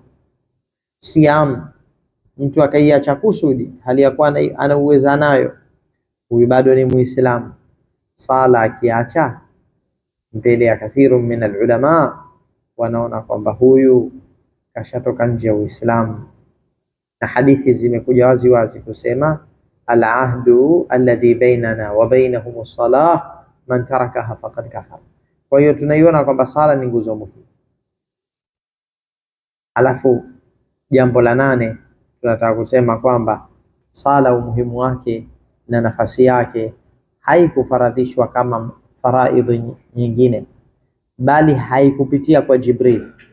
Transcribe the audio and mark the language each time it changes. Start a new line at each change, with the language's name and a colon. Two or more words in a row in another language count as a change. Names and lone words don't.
Swahili: Siam, mtu akaiacha kusudi hali ya kuwa ana uwezo nayo, huyu bado ni Muislamu. Sala akiacha, mbele ya
Arabic: كثير من العلماء
Swahili: wanaona kwamba huyu kashatoka nje ya Uislamu, na hadithi zimekuja wazi wazi kusema
Arabic: العهد الذي بيننا وبينهم الصلاة من تركها فقد كفر.
Swahili: Kwa hiyo tunaiona kwamba sala ni nguzo muhimu. Alafu jambo la 8 tunataka kusema kwamba sala umuhimu wake na nafasi yake haikufaradhishwa kama faraidhi nyingine, bali haikupitia kwa Jibril.